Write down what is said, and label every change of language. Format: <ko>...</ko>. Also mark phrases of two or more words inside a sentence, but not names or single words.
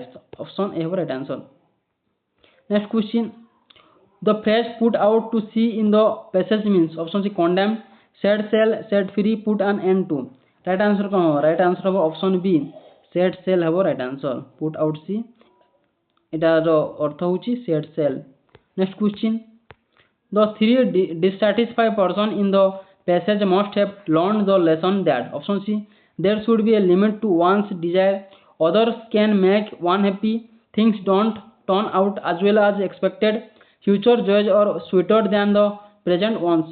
<en>Option A हबो right answer. Next question, the phrase put out to sea in the passage means option C condemn, set sail, set free, put an end to. Right answer</en> <or>କଉଣ ହବ?</or> <en>Right answer हबो option B, set sail हबो right answer. Put out sea</en> <or>ଏଟାର ଅର୍ଥ ହଉଛି</or> <en>set sail. Next question, the three dissatisfied person in the passage must have learned the lesson that option C, there should be a limit to one's desire, others can make one happy, things don't turn out as well as expected, future joys are sweeter than the present ones.</en>